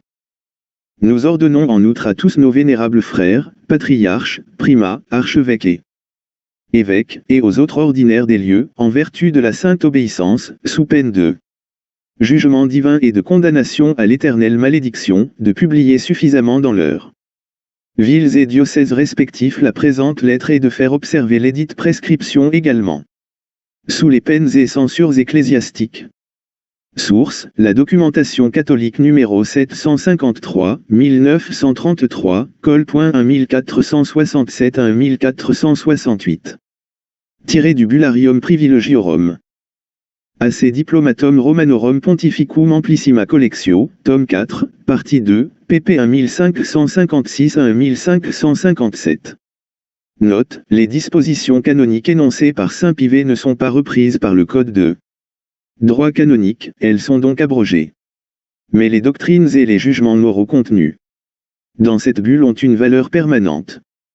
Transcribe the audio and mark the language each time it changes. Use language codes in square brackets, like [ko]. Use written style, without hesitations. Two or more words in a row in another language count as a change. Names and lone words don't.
[fr] Nous ordonnons en outre à tous nos vénérables frères, patriarches, primats, archevêques et évêques, et aux autres ordinaires des lieux, en vertu de la sainte obéissance, sous peine de jugement divin et de condamnation à l'éternelle malédiction, de publier suffisamment dans leurs villes et diocèses respectifs la présente lettre et de faire observer lesdites prescriptions également, sous les peines et censures ecclésiastiques. Source, la documentation catholique numéro 753, 1933, col.1 1467 à 1468. Tiré du Bullarium Privilegiorum. AC Diplomatum Romanorum Pontificum Amplissima Collectio, tome 4, partie 2, pp 1556 à 1557. Note, les dispositions canoniques énoncées par Saint Pivet ne sont pas reprises par le Code de droit canonique, elles sont donc abrogées. Mais les doctrines et les jugements moraux contenus dans cette bulle ont une valeur permanente.